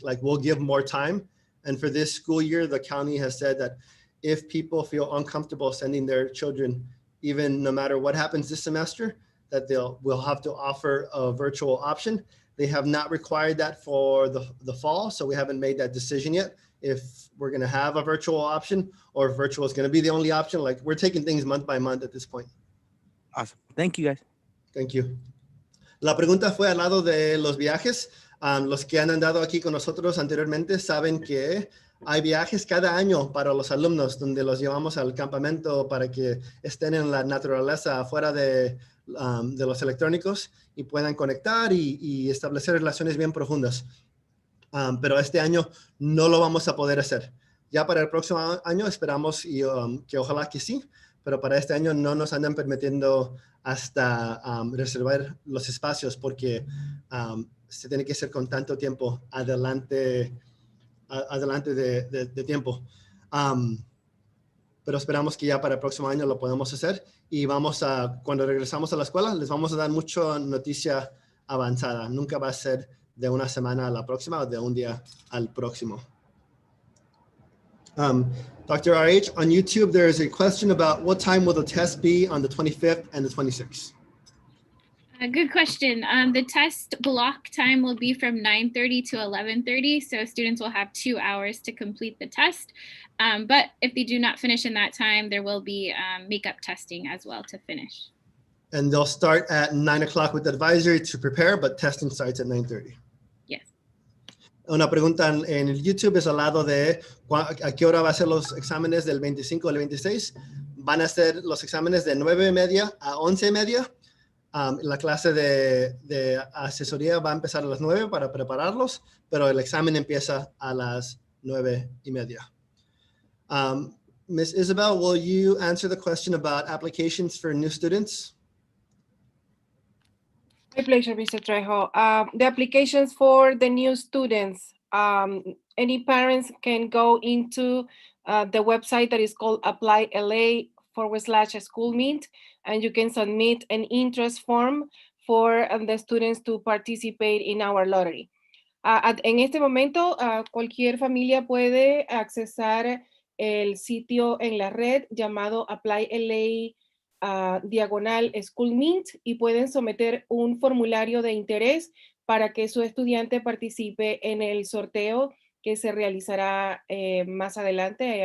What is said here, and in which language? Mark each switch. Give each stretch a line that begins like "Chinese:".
English: Like, we'll give more time. And for this school year, the county has said that if people feel uncomfortable sending their children, even no matter what happens this semester, that we'll have to offer a virtual option. They have not required that for the fall, so we haven't made that decision yet, if we're going to have a virtual option or if virtual is going to be the only option. Like, we're taking things month by month at this point. Awesome. Thank you, guys. Thank you.
Spanish: La pregunta fue al lado de los viajes. Los que han andado aquí con nosotros anteriormente saben que hay viajes cada año para los alumnos, donde los llevamos al campamento para que estén en la naturaleza afuera de los electrónicos y puedan conectar y establecer relaciones bien profundas. Pero este año no lo vamos a poder hacer. Ya para el próximo año esperamos que ojalá que sí, pero para este año no nos andan permitiendo hasta reservar los espacios porque se tiene que hacer con tanto tiempo adelante de tiempo. Pero esperamos que ya para el próximo año lo podamos hacer y cuando regresamos a la escuela, les vamos a dar mucha noticia avanzada. Nunca va a ser de una semana a la próxima o de un día al próximo.
English: Dr. RH, on YouTube, there is a question about what time will the test be on the 25th and the 26th? Good question. The test block time will be from 9:30 to 11:30. So students will have 2 hours to complete the test. But if they do not finish in that time, there will be makeup testing as well to finish. And they'll start at 9 o'clock with the advisory to prepare, but testing starts at 9:30. Yes.
Spanish: Una pregunta en el YouTube es al lado de a qué hora va a ser los exámenes del 25 al 26. Van a ser los exámenes de 9:30 a 11:30. La clase de asesoría va a empezar a las 9 para prepararlos, pero el examen empieza a las 9:30.
English: Ms. Isabel, will you answer the question about applications for new students? My pleasure, Mr. Trejo. The applications for the new students, any parents can go into the website that is called applyla.schoolmeet, and you can submit an interest form for the students to participate in our lottery.
Spanish: En este momento, cualquier familia puede accesar el sitio en la red llamado applyla.schoolmeet diagonal School Mint y pueden someter un formulario de interés para que su estudiante participe en el sorteo que se realizará más adelante.